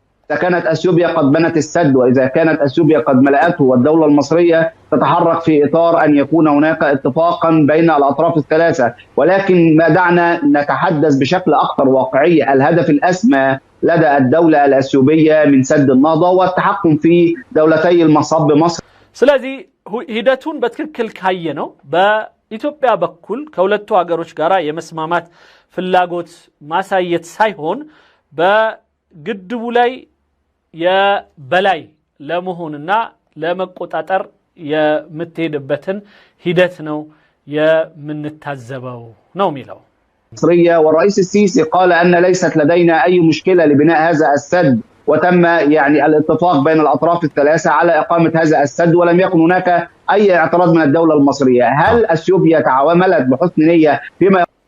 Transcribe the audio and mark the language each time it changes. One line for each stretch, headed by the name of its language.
Arabic: إذا كانت أثيوبيا قد بنت السد وإذا كانت أثيوبيا قد ملأته والدولة المصرية تتحرك في إطار أن يكون هناك اتفاقا بين الأطراف الثلاثة، ولكن ما دعنا نتحدث بشكل أكثر واقعية. الهدف الأسمى لدى الدولة الأثيوبية من سد النهضة والتحكم في دولتي المصب مصر.
Amharic: ስለዚህ ሂደቱን በትክክል ካየ ነው በኢትዮጵያ በኩል ከሁለቱ ሀገሮች ጋራ የመስማማት ፍላጎት ማሳየት ሳይሆን በግድቡ ላይ የበላይ ለመሆንና ለመቆጣጠር የምትሄድበትን ሂደት ነው የምንታዘበው ነው የሚለው።
Arabic: مصرية والرئيس السيسي قال أن ليست لدينا أي مشكلة لبناء هذا السد، وتم يعني الاتفاق بين الأطراف الثلاثة على إقامة هذا السد ولم يكن هناك أي اعتراض من الدولة المصرية. هل أثيوبيا تعاملت بحسن نية فيما